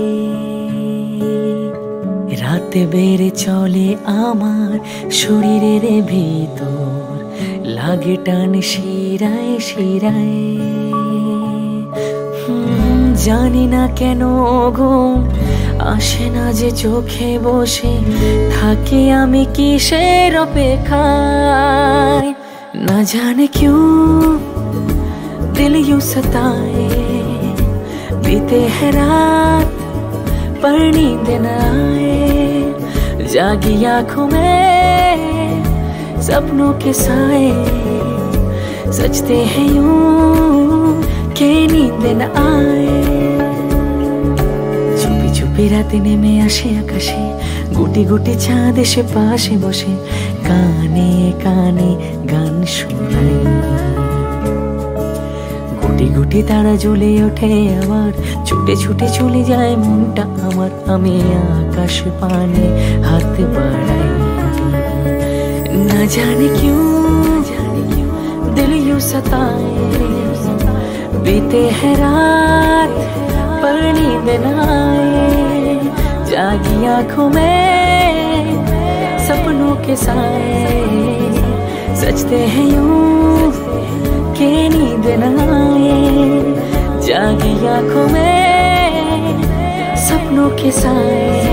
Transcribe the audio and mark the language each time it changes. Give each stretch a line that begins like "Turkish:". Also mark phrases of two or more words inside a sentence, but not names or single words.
Bangla: রাতে বেড়ে চলে আমার শরীরের ভিতর, লাগে টান শিরায় শিরায়। জানি না কেন ঘুম আসে না যে চোখে বসে থাকি আমি কিসের অপেক্ষায়।
Hindi: না জানে क्यों दिल यूं सताए। बीते है रात पर नींद न आए, जागी आंखों में सपनों के साए। सजते हैं यूं के नींद न आए।
Bangla: চুপি চুপি রাতে নেমে আসে আকাশে, গুটি গুটি চাঁদ এসে পাশে বসে কানে কানে গান শোনায়। গুটি গুটি তারা জ্বলে ওঠে আবার, ছুটে ছুটে চলে যায় মনটা আমার। আমি আকাশ পানে হাত বাড়াই,
Hindi: ना जाने क्यों दिल यूं सताए। बीते है रात पर नींद न आए, जागी आंखों में सपनों के साए। सजते हैं यूं के नींद न आए, जागी आंखों में सपनों के साए।